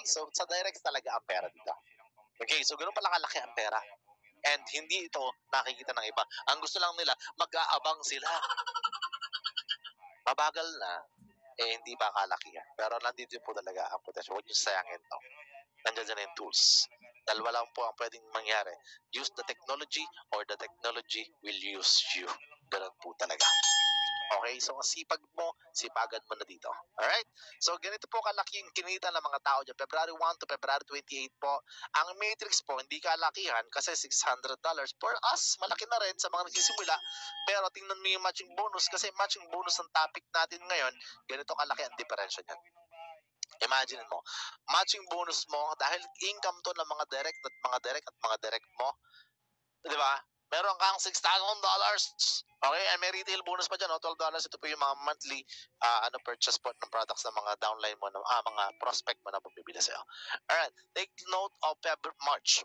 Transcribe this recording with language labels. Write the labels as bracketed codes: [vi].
[tl] So, sa directs talaga ang pera dito. Okay, so ganoon pala kalaki ang pera. And hindi ito nakikita ng iba. Ang gusto lang nila, mag-aabang sila. Mabagal na, hindi pa kalakihan. Pero nandito po talaga ang potential. Huwag nyo sayangin to. Nandiyan na yung tools. Dalawa lang po ang pwedeng mangyari. [en] Use the technology or the technology will use you. [tl] Ganun po talaga. Okay, so ang sipag mo, sipagan mo na dito. Alright? So, ganito po kalaki yung kinita ng mga tao dyan. [en] February 1 to February 28 po. [tl] Ang matrix po, hindi kalakihan kasi $600. [en] For us, [tl] malaki na rin sa mga nagsisimula. Pero tingnan mo yung matching bonus kasi matching bonus ang topic natin ngayon. Ganito kalaki ang diferensya niyan. Imagine mo, matching bonus mo, dahil income to ng mga direct mo, di ba? Meron kang $6,000. Okay, and may retail bonus pa dyan, $12. Ito po yung mga monthly purchase po ng products ng mga downline mo, mga prospect mo na bumibili sa'yo. [en] Alright, take note of March.